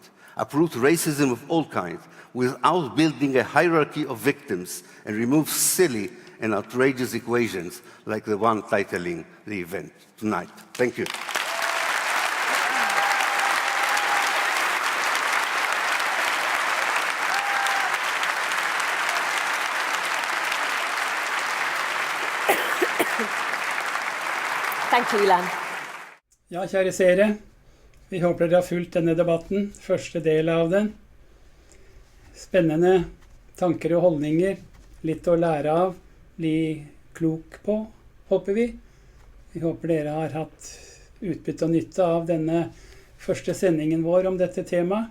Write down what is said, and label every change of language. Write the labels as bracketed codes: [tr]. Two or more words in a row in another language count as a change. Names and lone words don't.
[en] Uproot racism of all kinds without building a hierarchy of victims and remove silly and outrageous equations like the one titling the event tonight. Thank you. Thank you, Ilan. [no] Ja, kjære seere, vi håper dere har fulgt denne debatten, første del av den. Spennende tanker og holdninger, litt å lære av, bli klok på, håper vi. Vi håper dere har hatt utbytte og nytte av denne første sendingen vår om dette temaet.